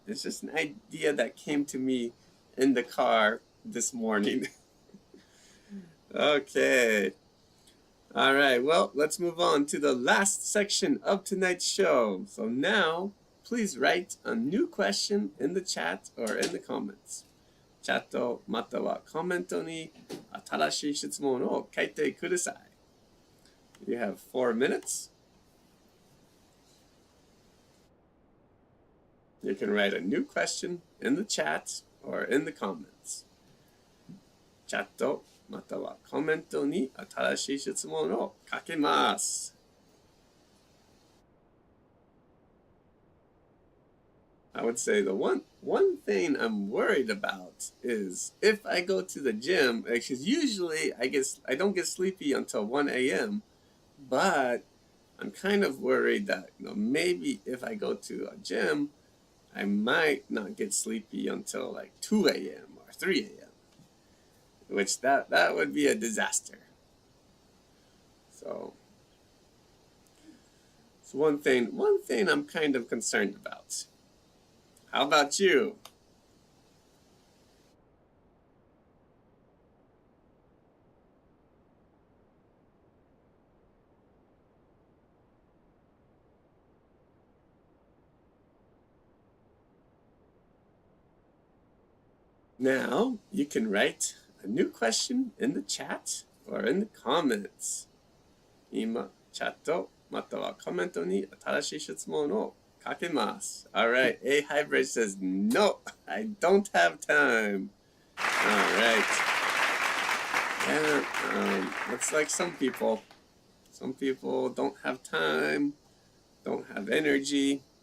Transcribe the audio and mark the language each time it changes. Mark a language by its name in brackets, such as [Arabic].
[English] It's just an idea that came to me in the car this morning. Okay. All right, well, let's move on to the last section of tonight's show. So now, please write a new question in the chat or in the comments. [Japanese] チャットまたはコメントに新しい質問を書いてください。 [English] You have 4 minutes. You can write a new question in the chat or in the comments. [Japanese] チャットまたはコメントに新しい質問を書けます。 [English] I would say the one thing I'm worried about is if I go to the gym, because usually I don't get sleepy until 1 a.m., but I'm kind of worried that maybe if I go to a gym, I might not get sleepy until like 2 a.m. or 3 a.m., which that would be a disaster. So one thing I'm kind of concerned about. How about you? Now you can write a new question in the chat or in the comments. [Japanese] 今、チャットまたはコメントに新しい質問を書けます。 [English] All right, A Hybrid says, no, I don't have time. All right. Yeah, it's like some people. Some people don't have time, don't have energy.